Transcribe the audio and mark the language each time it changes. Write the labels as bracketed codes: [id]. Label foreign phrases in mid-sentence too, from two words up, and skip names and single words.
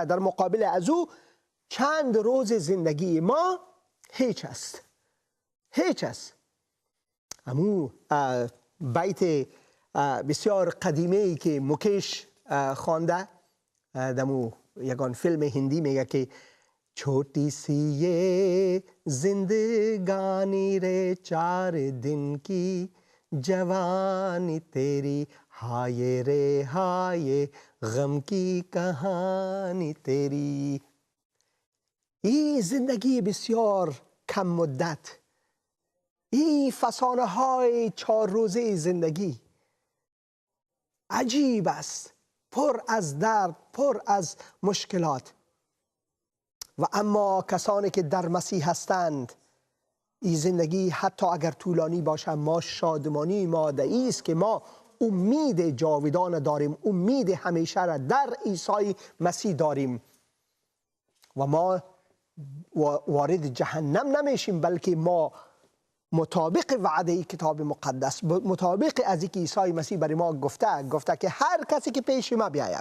[fa] در مقابل از او چند روز زندگی ما هیچ است. همون بیت بسیار قدیمی که مکیش خوانده دمو یگان فیلم هندی میگه که [hi] छोटी सी ये जिंदगानी रे 4 दिन की जवानी तेरी हाय रे हाय गम की कहानी तेरी. [fa] این زندگی بسیار کم مدت، این فسانه های 4 روزه زندگی عجیب است، پر از درد، پر از مشکلات. و اما کسانی که در مسیح هستند، این زندگی حتی اگر طولانی باشه، ما شادمانی ماده‌ای است که ما امید جاودان داریم، امید همیشه را در عیسی مسیح داریم و ما وارد جهنم نمیشیم، بلکه ما مطابق وعده کتاب مقدس، مطابق از اینکه عیسی مسیح برای ما گفته که هر کسی که پیش ما بیاید.